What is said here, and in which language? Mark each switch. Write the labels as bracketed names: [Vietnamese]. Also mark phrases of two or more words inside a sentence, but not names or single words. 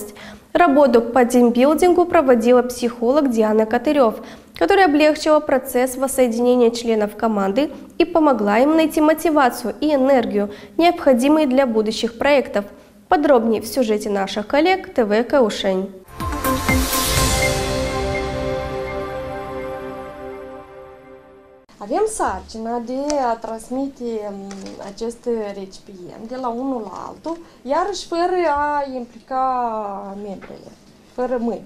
[Russian] Работу по тимбилдингу проводила психолог Диана Катырев. которая облегчила процесс воссоединения членов команды и помогла им найти мотивацию и энергию, необходимые для будущих проектов. Подробнее в сюжете наших коллег ТВ Căușeni. [Romanian] Avem sarcina de a transmite acest recipient de la unul la altul, iarăși fără a implica membrele, fără mâini.